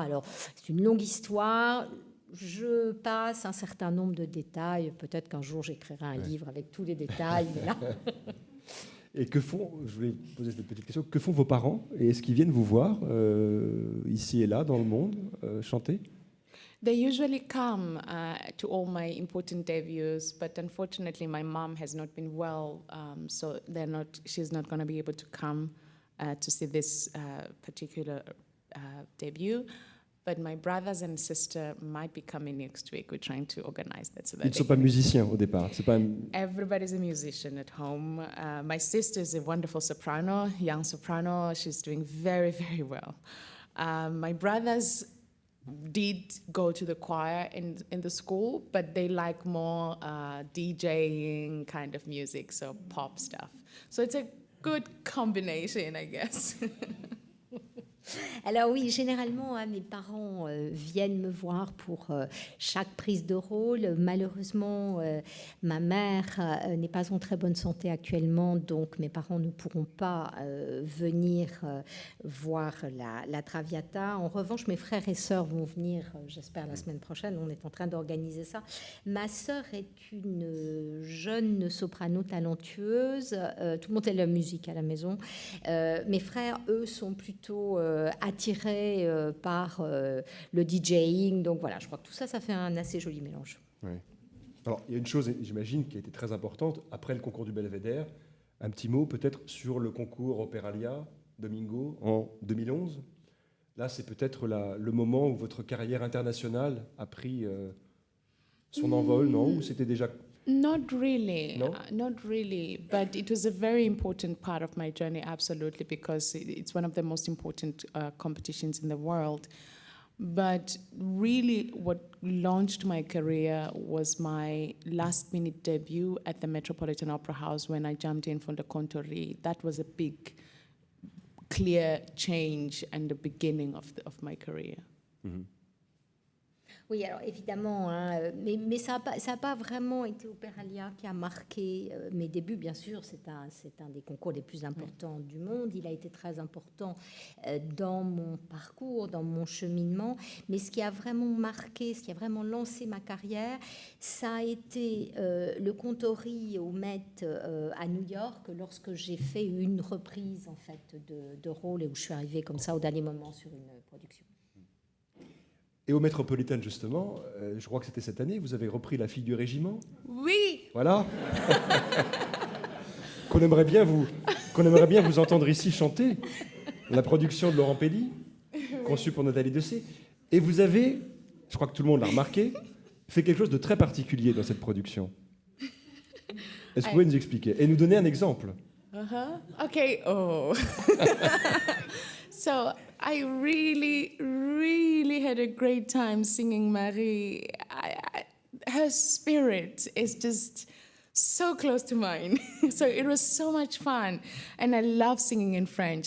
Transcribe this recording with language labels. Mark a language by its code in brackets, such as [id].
[fr] Alors, c'est une longue histoire. Je passe un certain nombre de détails. Peut-être qu'un jour, j'écrirai un livre avec tous les détails. Mais là... Et je voulais poser cette petite question, que font vos parents? Et est-ce qu'ils viennent vous voir ici et là dans le monde chanter? [en] They usually come to all my important debuts, but unfortunately my mom has not been well, so she's not going to be able to come to see this particular debut. But my brothers and sister might be coming next week. We're trying to organize that so that [fr] Ils ne sont pas musiciens au départ. C'est pas [en] Everybody's a musician at home. My sister is a wonderful soprano, young soprano. She's doing very, very well. My brothers did go to the choir in the school, but they like more DJing kind of music, so pop stuff. So it's a good combination, I guess. [fr] Alors oui, généralement, mes parents viennent me voir pour chaque prise de rôle. Malheureusement, ma mère n'est pas en très bonne santé actuellement, donc mes parents ne pourront pas venir voir la Traviata. En revanche, mes frères et sœurs vont venir, j'espère, la semaine prochaine. On est en train d'organiser ça. Ma sœur est une jeune soprano talentueuse. Tout le monde aime la musique à la maison. Mes frères, eux, sont plutôt attirés par le DJing. Donc voilà, je crois que tout ça, ça fait un assez joli mélange. Ouais. Alors, il y a une chose, j'imagine, qui a été très importante. Après le concours du Belvédère, un petit mot peut-être sur le concours Opéralia Domingo en 2011. Là, c'est peut-être le moment où votre carrière internationale a pris son envol, non? Ou c'était déjà [en] Not really, No? not really, but it was a very important part of my journey, absolutely, because it's one of the most important competitions in the world. But really, what launched my career was my last-minute debut at the Metropolitan Opera House when I jumped in for the Contori. That was a big, clear change and the beginning of my career. Mhm. [fr] Oui, alors évidemment, hein, mais ça n'a pas vraiment été Opéralia qui a marqué mes débuts. Bien sûr, c'est un des concours les plus importants du monde. Il a été très important dans mon parcours, dans mon cheminement. Mais ce qui a vraiment marqué, ce qui a vraiment lancé ma carrière, ça a été le Contori au Met à New York, lorsque j'ai fait une reprise en fait de rôle et où je suis arrivée comme ça au dernier moment sur une production. Et au Metropolitan, justement, je crois que c'était cette année, vous avez repris La fille du régiment. Oui. Voilà. qu'on aimerait bien vous entendre ici chanter. La production de Laurent Pelli, conçue pour Nathalie Dessay. Et vous avez, je crois que tout le monde l'a remarqué, fait quelque chose de très particulier dans cette production. Est-ce que vous pouvez nous expliquer et nous donner un exemple? [en] Okay. Oh. So I really had a great time singing Marie. Her spirit is just so close to mine. So it was so much fun. And I love singing in French.